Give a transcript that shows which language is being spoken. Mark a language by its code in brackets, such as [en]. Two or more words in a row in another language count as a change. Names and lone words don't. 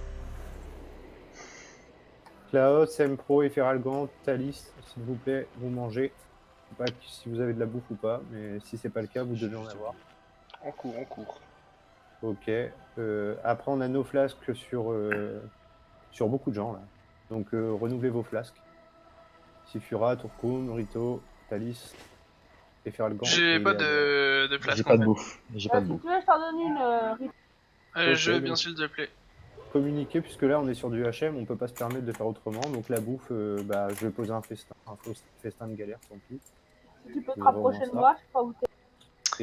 [fr] Klaus, Sempro et Feralgan, Thalis, s'il vous plaît, vous mangez. Je sais pas si vous avez de la bouffe ou pas, mais si c'est pas le cas, vous devez en avoir. En cours. Ok. Après, on a nos flasques sur beaucoup de gens là. Donc renouvelez vos flasques. Sifura, Turcum, Rito, Thalis. J'ai pas de place. J'ai pas de bouffe. J'ai pas de bouffe. Si tu veux, je t'en donne une. Allez, je veux bien, s'il te plaît. Communiquer, puisque là on est sur du HM, on peut pas se permettre de faire autrement. Donc la bouffe, je vais poser un festin de galère, tant pis. Si tu peux te rapprocher de moi, je sais pas où t'es.